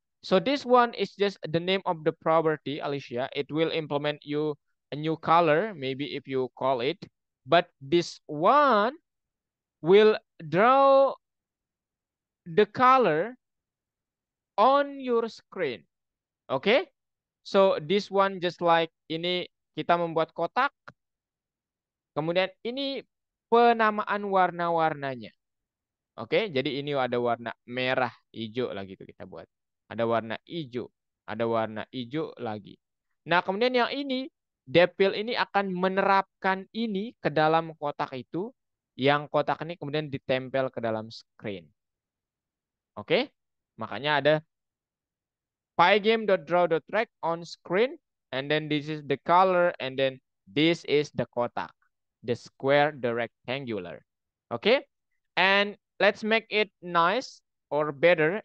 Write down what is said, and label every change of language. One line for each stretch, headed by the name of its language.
English: So this one is just the name of the property, Alicia. It will implement you a new color, maybe if you call it. But this one will draw the color on your screen. Okay? So this one just like ini kita membuat kotak.
Indonesian: Kemudian ini penamaan warna-warnanya. Oke, jadi ini ada warna merah, hijau lagi tuh kita buat. Ada warna hijau, ada warna hijau lagi. Nah, kemudian yang ini, Devil ini akan menerapkan ini ke dalam kotak itu, yang kotak ini kemudian ditempel ke dalam screen.
English: Oke, makanya ada pygame.draw.rect on screen, and then this is the color, and then this is the kotak, the square, the rectangular. Okay, and let's make it nice or better.